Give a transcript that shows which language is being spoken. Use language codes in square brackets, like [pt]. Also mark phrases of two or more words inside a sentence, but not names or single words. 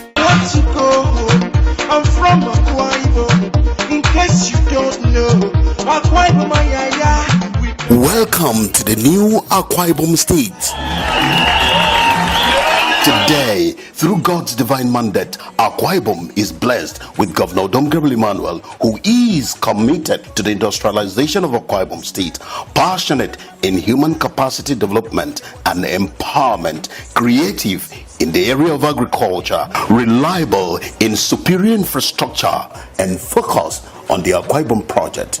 [en] I want to go home. I'm from Akwa Ibom. In case you don't know, Akwa Ibom, welcome to the new Akwa Ibom State. Today, through God's divine mandate, Akwa Ibom is blessed with Governor UDOM EMMANUEL, who is committed to the industrialization of Akwa Ibom State, passionate in human capacity development and empowerment, creative in the area of agriculture, reliable in superior infrastructure, and focused on the Akwa Ibom project.